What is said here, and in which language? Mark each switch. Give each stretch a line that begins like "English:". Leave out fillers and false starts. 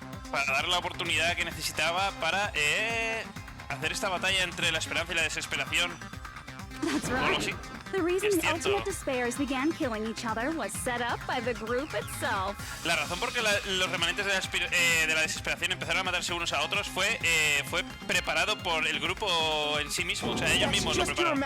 Spanish: Para dar la oportunidad que necesitaba para hacer esta batalla entre la esperanza y la desesperación.
English: That's right. The reason the ultimate despairs began killing each other was set up by the group itself.
Spanish: La razón por que los remanentes de la desesperación empezaron a matarse unos a otros fue preparado por el grupo en sí mismo, o sea, ellos mismos lo prepararon.